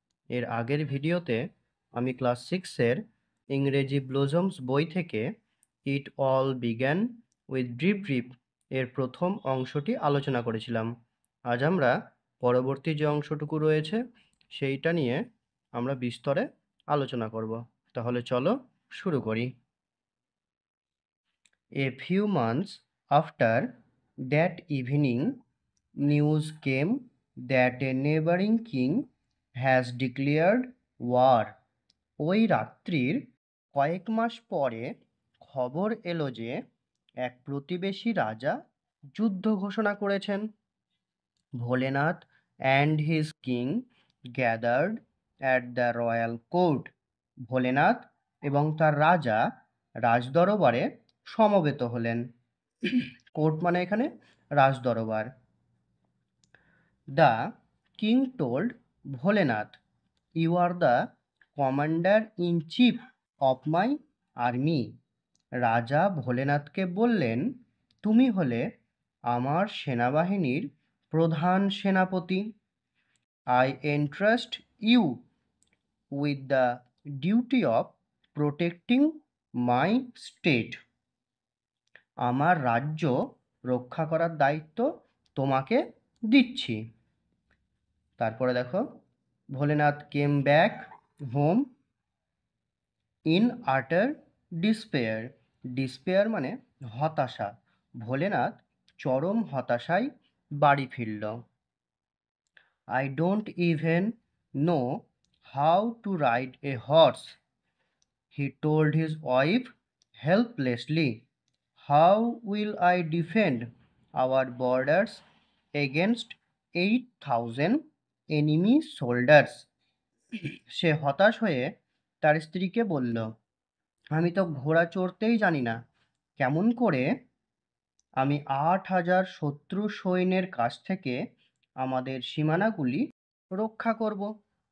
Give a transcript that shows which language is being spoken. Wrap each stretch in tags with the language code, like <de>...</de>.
<bn>এর আগের ভিডিওতে আমি ক্লাস 6-এর ইংরেজি ব্লজমস বই থেকে it all began with drip drip এর প্রথম অংশটি আলোচনা করেছিলাম। আজ আমরা পরবর্তী যে অংশটুকু রয়েছে সেইটা নিয়ে আমরা বিস্তরে আলোচনা করব। তাহলে চলো শুরু করি।</bn> <en>A few months after that evening, news came that a neighboring king has declared war.</en> <bn>ওই রাত্রির কয়েক মাস পরে খবর এলো যে এক প্রতিবেশী রাজা যুদ্ধ ঘোষণা করেছেন।</bn> <en>Bholenath and his king gathered at the royal court.</en> <bn>Bholenath এবং তার রাজা রাজদরবারে সমবেত হলেন। কোর্ট মানে এখানে রাজদরবার।</bn> <en>The king told Bholenath, "You are the commander in chief of my army."</en> <bn>রাজা ভোলেনাথকে বললেন, তুমি হলে আমার সেনাবাহিনীর প্রধান সেনাপতি।</bn> <en>I entrust you with the duty of protecting my state.</en> <bn>আমার রাজ্য রক্ষা করার দায়িত্ব তোমাকে দিচ্ছি। তারপরে দেখো,</bn> <en>Bholenath came back home in utter despair.</en> <bn>ডিসপেয়ার মানে হতাশা। ভোলেনাথ চরম হতাশায় বাড়ি ফিরল।</bn> <en>I don't even know how to ride a horse, he told his wife helplessly. How will I defend our borders against 8,000 enemy soldiers?</en> <bn>সে হতাশ হয়ে তার স্ত্রীকে বলল, আমি তো ঘোড়া চড়তেই জানি না, কেমন করে আমি 8,000 শত্রু সৈন্যের কাছ থেকে আমাদের সীমানাগুলি রক্ষা করব।</bn>